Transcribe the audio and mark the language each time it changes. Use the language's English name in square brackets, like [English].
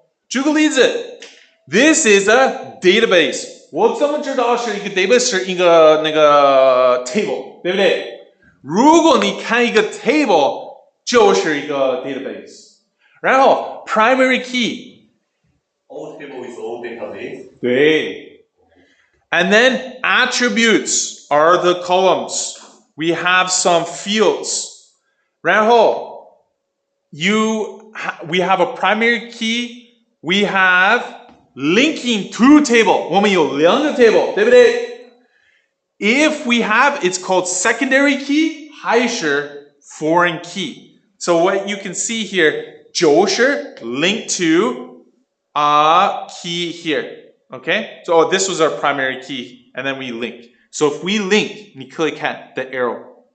[Chinese] 举个例子 [English] This is a database. [Chinese] 我怎么知道是一个 database 是一个那个 table, 对不对？如果你看一个 table 就是一个 database. 然后 primary key. [English] All table is all database. 对。And then attributes are the columns. We have some fields. 然后we have a primary key. We have linking to table. [Chinese] 我们有两个 table, 对不对？ [English] If we have, it's called secondary key, 还是 foreign key. So what you can see here, 就是 linked to a key here. Okay? So this was our primary key, and then we link. So if we link, [Chinese] 你可以看 [English] the arrow.